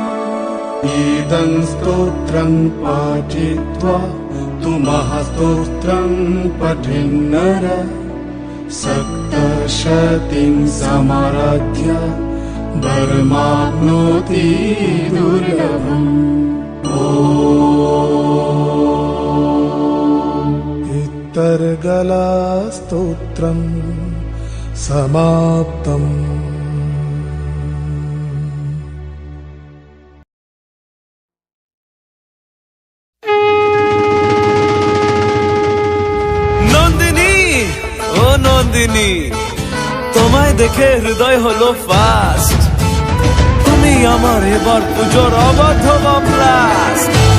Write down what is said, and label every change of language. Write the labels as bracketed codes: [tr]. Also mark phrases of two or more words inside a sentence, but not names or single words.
[sa] इदं स्तोत्रं पाठित्वा तु महास्तोत्रं पठिन्नर सप्तशतीं समाराध्य वरमाप्नोति दुर्लभम् इत्तर्गला स्तोत्रं समाप्तम् [bn] নন্দিনী তোমায় দেখে হৃদয় হলো ফাস্ট তুমি আমার এবার পুজোর অবাধ ব্লাস্ট